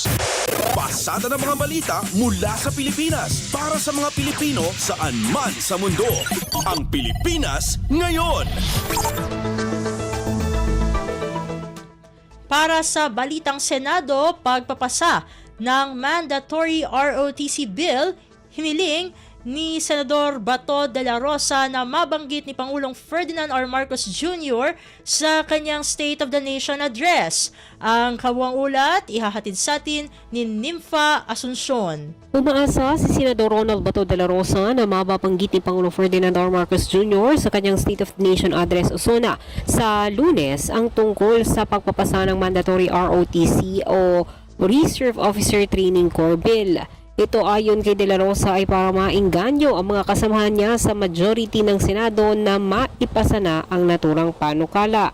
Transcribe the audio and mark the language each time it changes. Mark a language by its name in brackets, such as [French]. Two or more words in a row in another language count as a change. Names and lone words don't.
[Filipino] Pasada ng mga balita mula sa Pilipinas para sa mga Pilipino saan man sa mundo. Ang Pilipinas ngayon. Para sa balitang Senado, pagpapasa ng [English] mandatory ROTC bill, [Filipino] hiniling ni Senador Bato de la Rosa na mabanggit ni Pangulong Ferdinand R. Marcos Jr. sa kanyang State of the Nation address. Ang kabuang ulat, ihahatid sa atin ni Nympha Asuncion. Umaasa si Senador Ronald Bato de la Rosa na mababanggit ni Pangulong Ferdinand R. Marcos Jr. sa kanyang State of the Nation address usona sa Lunes ang tungkol sa pagpapasa ng [English] mandatory ROTC [Filipino] o Reserve Officer Training Corps Bill. Ito ayon kay De La Rosa ay para maingganyo ang mga kasamahan niya sa majority ng Senado na maipasa na ang naturang panukala.